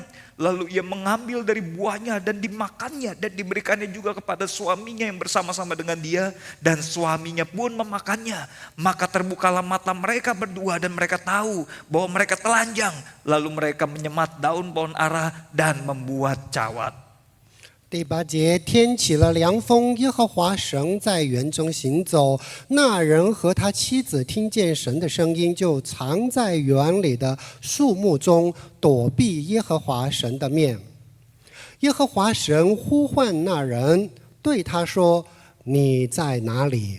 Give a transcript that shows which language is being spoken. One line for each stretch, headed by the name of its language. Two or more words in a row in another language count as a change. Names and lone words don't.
Indonesian: Lalu ia mengambil dari buahnya dan dimakannya dan diberikannya juga kepada suaminya yang bersama-sama dengan dia. Dan suaminya pun memakannya. Maka terbukalah mata mereka berdua dan mereka tahu bahwa mereka telanjang. Lalu mereka menyemat daun pohon ara dan membuat cawat.
Chinese: 第8节，天起了凉风，耶和华神在园中行走。那人和他妻子听见神的声音，就藏在园里的树木中，躲避耶和华神的面。耶和华神呼唤那人，对他说：“你在哪里？”